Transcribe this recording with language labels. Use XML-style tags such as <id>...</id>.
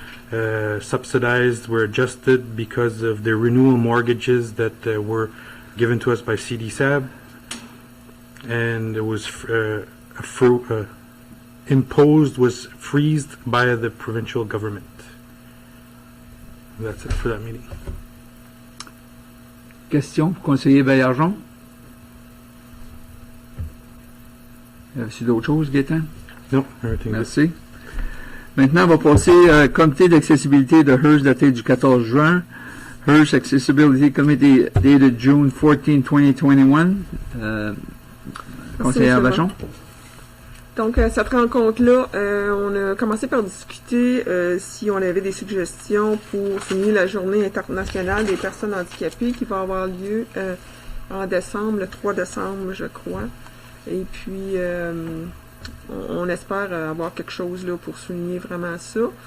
<en>Subsidized were adjusted because of the renewal mortgages that were given to us by CDSAB, and it was imposed was freezed by the provincial government. That's it for that meeting.</en> <fr>Question pour conseiller Baillargeon? Y a-t-il d'autres choses, Gaétan?</fr> <en>No, everything.</en> <fr>Merci. Maintenant, on va passer comité d'accessibilité de Hearst daté du 14 juin.</fr> <en>Hearst Accessibility Committee dated June 14, 2021.</en> <fr>Conseillère Vachon. Donc, à cette rencontre-là, on a commencé par discuter si on avait des suggestions pour souligner la journée internationale des personnes handicapées qui va avoir lieu en décembre, le 3 décembre, je crois. Et puis, on espère avoir quelque chose là pour souligner vraiment ça.</fr>